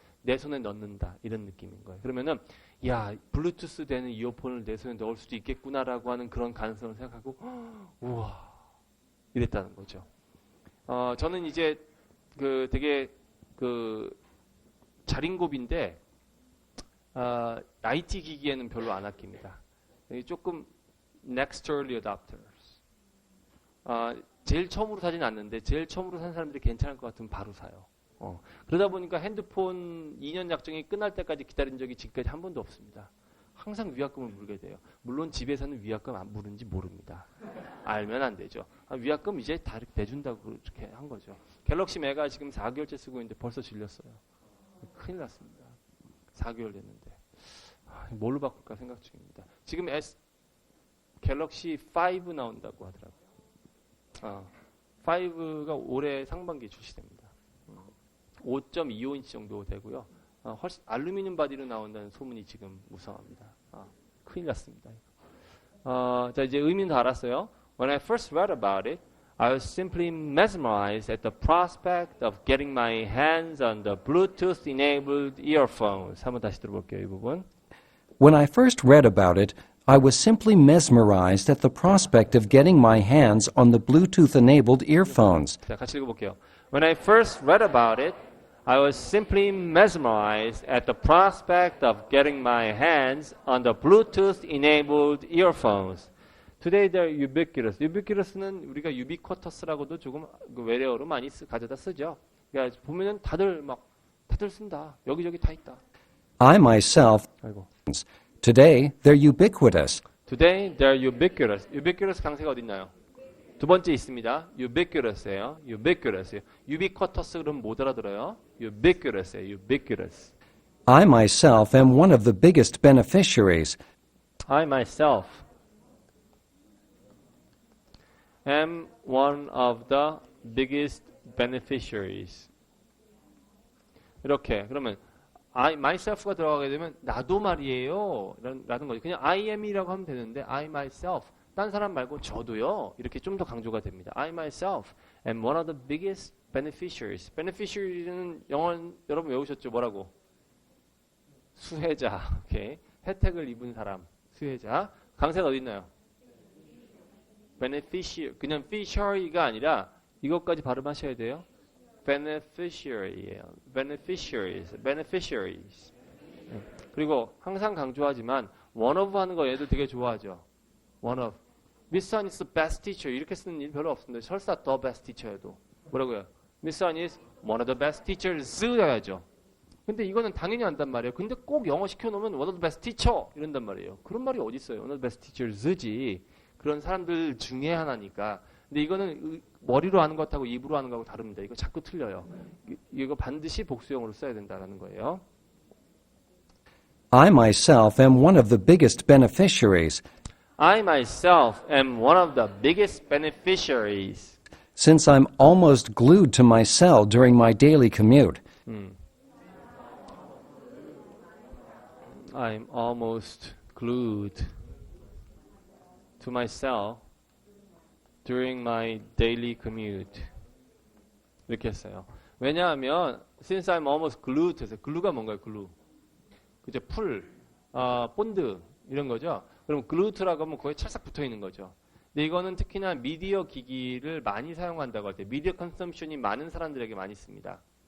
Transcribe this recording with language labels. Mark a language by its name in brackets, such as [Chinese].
[Korean] 내 손에 넣는다 이런 느낌인 거예요. 그러면은 야 블루투스 되는 이어폰을 내 손에 넣을 수도 있겠구나라고 하는 그런 가능성을 생각하고 우와 이랬다는 거죠. 저는 이제 되게 자린고비인데 IT 기기에는 별로 안 아낍니다. 조금 [English] next early adopters. [Korean] 제일 처음으로 사진 않는데 제일 처음으로 산 사람들이 괜찮을 것 같으면 바로 사요. 그러다 보니까 핸드폰 2년 약정이 끝날 때까지 기다린 적이 지금까지 한 번도 없습니다. 항상 위약금을 물게 돼요. 물론 집에서는 위약금 안 물은지 모릅니다. 알면 안 되죠. 위약금 이제 다 이렇게 내준다고 그렇게 한 거죠. 갤럭시 메가 지금 4개월째 쓰고 있는데 벌써 질렸어요. 큰일 났습니다. 4개월 됐는데. 뭘로 바꿀까 생각 중입니다. 지금 갤럭시 5 나온다고 하더라고요. 5가 올해 상반기에 출시됩니다. 5.25인치 정도 되고요. 훨씬 알루미늄 바디로 나온다는 소문이 지금 무성합니다. 큰일 났습니다. 자, 이제 의미는 다 알았어요. [English] When I first read about it, I was simply mesmerized at the prospect of getting my hands on the Bluetooth-enabled earphones. [Korean] 한번 다시 들어볼게요, 이 부분. [English] When I first read about it, I was simply mesmerized at the prospect of getting my hands on the Bluetooth-enabled earphones. [Korean] 자, 같이 읽어볼게요. [English] When I first read about it, I was simply mesmerized at the prospect of getting my hands on the Bluetooth-enabled earphones. Today they're ubiquitous. [Korean] ubiquitous는 우리가 ubiquitous라고도 조금 외래어로 많이 가져다 쓰죠. 그러니까 보면은 다들 쓴다. 여기저기 다 있다. [English] I myself, [Korean] 아이고. [English] today they're ubiquitous. Today they're ubiquitous. [Korean] ubiquitous 강세가 어디 있나요? 두 번째 있습니다. ubiquitous예요. ubiquitous. ubiquitous 그러면 못 알아들어요. ubiquitous예요. [English] ubiquitous. I myself am one of the biggest beneficiaries. I myself am one of the biggest beneficiaries. [Korean] 이렇게 그러면 I myself가 들어가게 되면 나도 말이에요 라는 거죠. 그냥 I am이라고 하면 되는데 I myself 딴 사람 말고 저도요 이렇게 좀 더 강조가 됩니다. [English] I myself am one of the biggest beneficiaries. [Korean] beneficiary는 영어 여러분 외우셨죠? 뭐라고? 수혜자. 오케이. 혜택을 입은 사람. 수혜자. 강세가 어디 있나요? beneficiary. 그냥 fishery가 아니라 이것까지 발음하셔야 돼요. beneficiary예요. [English] beneficiaries. beneficiaries. [Korean] 그리고 항상 강조하지만 one of 하는 거 얘도 되게 좋아하죠. [English] one of. Miss Sun is the best teacher. [Korean] 이렇게 쓰는 일 별로 없습니다. 설사 [English] the best teacher여도. [Korean] 뭐라고요? [English] Miss Sun is one of the best teachers [Korean] 해야죠. 근데 이거는 당연히 한단 말이에요. 근데 꼭 영어 시켜놓으면 [English] one of the best teacher [Korean] 이런단 말이에요. 그런 말이 어디 있어요? [English] one of the best teachers지. [Korean] 그런 사람들 중에 하나니까. 근데 이거는 머리로 하는 것하고 입으로 하는 거하고 다릅니다. 이거 자꾸 틀려요. 이거 반드시 복수형으로 써야 된다는 거예요. [English] I myself am one of the biggest beneficiaries. I myself am one of the biggest beneficiaries. Since I'm almost glued to my cell during my daily commute. I'm almost glued to my cell during my daily commute. [Korean] 이렇게 했어요. 왜냐하면 [English] since I'm almost glued [Korean] 해서 glue가 뭔가요? glue. 그죠? 풀, 본드 이런 거죠. 그럼 glued라고 하면 거의 찰싹 붙어 있는 거죠. 근데 이거는 특히나 미디어 기기를 많이 사용한다고 할 때 미디어 컨섬션이 많은 사람들에게 많이 씁니다.